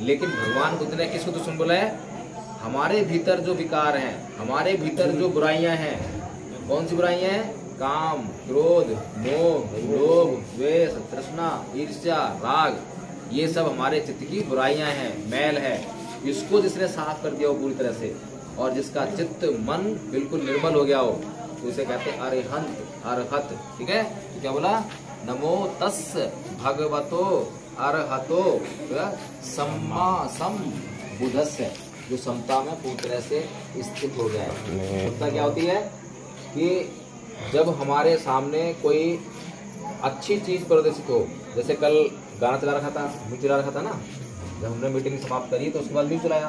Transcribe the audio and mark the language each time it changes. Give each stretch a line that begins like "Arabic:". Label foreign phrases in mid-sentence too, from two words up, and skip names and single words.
Hindi: लेकिन भगवान बुद्ध ने किसको दुश्मन बोला है, हमारे भीतर जो विकार हैं, हमारे भीतर जो बुराइयां हैं, कौन सी बुराइयां हैं, काम, क्रोध, मोह, लोभ, द्वेष, तृष्णा, ईर्ष्या, राग, ये सब हमारे चित्त की बुराइयां हैं, मैल है। इसको जिसने साफ कर दिया हो पूरी तरह से, और जिसका चित्त मन बिल्कुल निर्मल हो गया हो, तो उसे कहते हैं अरिहंत, अरहत। ठीक है, तो क्या बोला,
Pali: नमो तस् भगवतो अरहतो सम्मा सम बुद्धस्य,
Hindi: जो समता में पूरी तरह से स्थित हो गया है। समता क्या होती है कि जब हमारे सामने कोई अच्छी चीज प्रदर्शित हो, जैसे कल गाना चला रखा था, म्यूजिक चला रखा था ना, जब हमने मीटिंग समाप्त करी तो उसके बाद म्यूजिक चलाया।